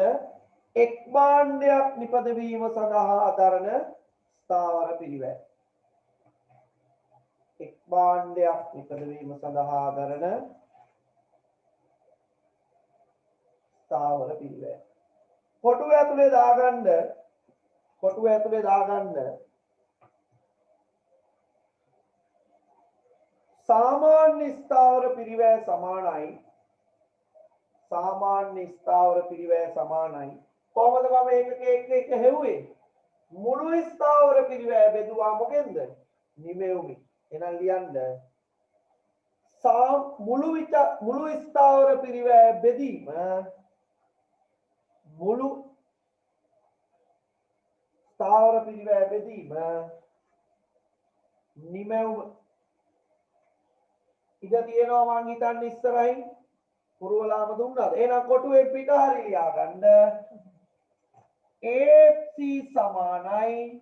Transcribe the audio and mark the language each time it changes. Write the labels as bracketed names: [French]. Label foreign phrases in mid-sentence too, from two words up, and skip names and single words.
[Sinhala] එක් භාණ්ඩයක් නිපද වීම සඳහා දරන ස්ථාවර පිරිවැය. එක් භාණ්ඩයක් නිපද වීම සඳහා කරන ස්ථාවර පිරිවැය. කොටුව ඇතුලේ දාගන්න සාමාන්‍ය ස්ථාවර පිරිවැය සමානයි කොහොමද මම එක හෙව්වේ මුළු ස්ථාවර පිරිවැය බෙදුවා මොකෙන්ද නිමෙවුමින් එහෙනම් ලියන්න මුළු ස්ථාවර පිරිවැය බෙදීම නිමෙවුම ඉත තියෙනවා මං හිතන්නේ ඉස්සරහින් පුරවලාම දුන්නාද එහෙනම් කොටුවේ පිට හරි ලියා ගන්න AFC සමානයි